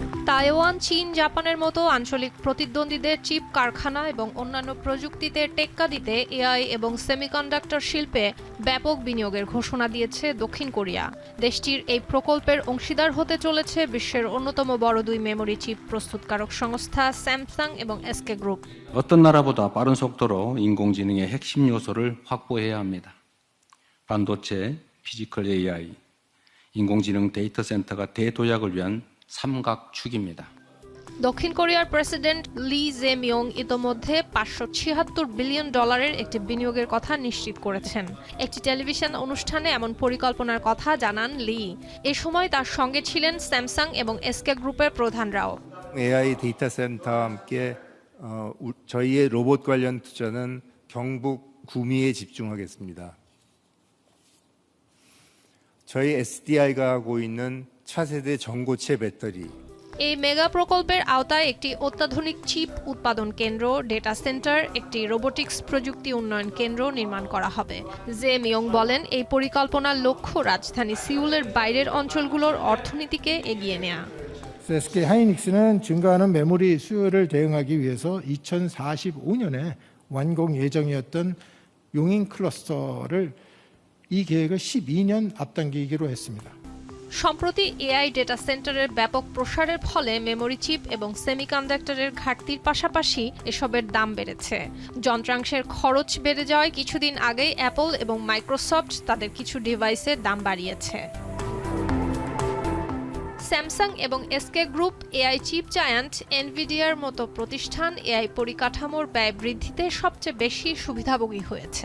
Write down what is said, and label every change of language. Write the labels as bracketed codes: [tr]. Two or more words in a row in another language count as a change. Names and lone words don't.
[bn] তাইওয়ান, চীন, জাপানের মতো আঞ্চলিক প্রতিদ্বন্দ্বীদের চিপ কারখানা এবং অন্যান্য প্রযুক্তিতে টেক্কা দিতে এআই এবং সেমিকন্ডাক্টর শিল্পে ব্যাপক বিনিয়োগের ঘোষণা দিয়েছে দক্ষিণ কোরিয়া। দেশটির এই প্রকল্পের অংশীদার হতে চলেছে বিশ্বের অন্যতম বড় দুই মেমোরি চিপ প্রস্তুতকারক সংস্থা স্যামসাং এবং এসকে গ্রুপ। [ko] 어떤 나라보다 빠른 속도로 인공지능의 핵심 요소를 확보해야 합니다. 반도체, 피지컬 AI, 인공지능 데이터 센터가 대도약을 위한 삼각축입니다. [bn] দক্ষিণ কোরিয়ার প্রেসিডেন্ট লি জে-মিয়ং ইতোমধ্যে $576 বিলিয়ন একটি বিনিয়োগের কথা নিশ্চিত করেছেন। একটি টেলিভিশন অনুষ্ঠানে এমন পরিকল্পনার কথা জানান লি। এ সময় তার সঙ্গে ছিলেন স্যামসাং এবং এসকে গ্রুপের প্রধানরাও। [ko] AI 데이터 센터와 함께 저희의 로봇 관련 투자는 경북 구미에 집중하겠습니다. 저희 SDI가 하고 있는 차세대 전고체 배터리 [bn] এই মেগা প্রকল্পের আওতায় একটি অত্যাধুনিক চিপ উৎপাদন কেন্দ্র, ডেটা সেন্টার, একটি রোবোটিক্স প্রযুক্তি উন্নয়ন কেন্দ্র নির্মাণ করা হবে। জে-মিয়ং বলেন, এই পরিকল্পনার লক্ষ্য রাজধানী সিউলের বাইরের অঞ্চলগুলোর 어र्थনীতিকে এগিয়ে নেওয়া। [ko] SK 하이닉스는 증가하는 메모리 수요를 대응하기 위해서 2045년에 완공 예정이었던 용인 클러스터를 이 계획을 12년 앞당기기로 했습니다. [bn] সম্প্রতি এআই ডেটা সেন্টারের ব্যাপক প্রসারের ফলে মেমোরি চিপ এবং সেমিকন্ডাক্টরের ঘাটতির পাশাপাশি এসবের দাম বেড়েছে। যন্ত্রাংশের খরচ বেড়ে যাওয়ায় কিছুদিন আগেই অ্যাপল এবং মাইক্রোসফট তাদের কিছু ডিভাইসের দাম বাড়িয়েছে। স্যামসাং এবং এসকে গ্রুপ, এআই চিপ জায়ান্ট এনভিডিয়ার মতো প্রতিষ্ঠান এআই পরিকাঠামোর ব্যয় বৃদ্ধিতে সবচেয়ে বেশি সুবিধাভোগী হয়েছে।